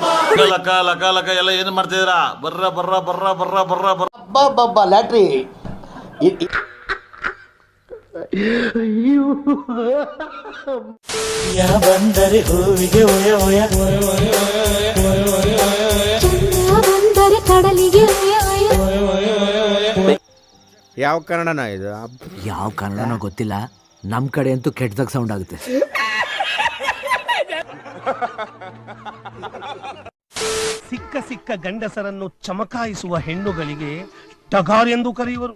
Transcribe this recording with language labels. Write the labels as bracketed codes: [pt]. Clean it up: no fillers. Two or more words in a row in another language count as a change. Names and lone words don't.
[kn] ಲಕ ಲಕ ಲಕ ಎಲ್ಲ ಏನು ಮಾಡ್ತಿದ್ದೀರಾ? ಬರ್ರ ಬರ್ರ ಬರ್ರ ಬರ್ರ ಬರ್ರ ಬರ್ರ. ಅಬ್ಬಬ್ಬಬ್ಬ ಲ್ಯಾಟ್ರಿ. ಯಾ ಬಂದರೆ ಹೂವಿಗೆ ಒಯ ಒಯ, ಚಂದ್ರ ಬಂದರೆ ಕಡಲಿಗೆ ಒಯ ಒಯ. ಯಾವ ಕನ್ನಡನ ಇದು? ಯಾವ ಕನ್ನಡನೋ ಗೊತ್ತಿಲ್ಲ, ನಮ್ ಕಡೆ ಅಂತೂ ಕೆಟ್ಟದಾಗ ಸೌಂಡ್ ಆಗುತ್ತೆ. ಸಿಕ್ಕ ಸಿಕ್ಕ ಗಂಡಸರನ್ನು ಚಮಕಾಯಿಸುವ ಹೆಣ್ಣುಗಳಿಗೆ ಟಗಾರ್ ಎಂದು ಕರೆಯುವರು.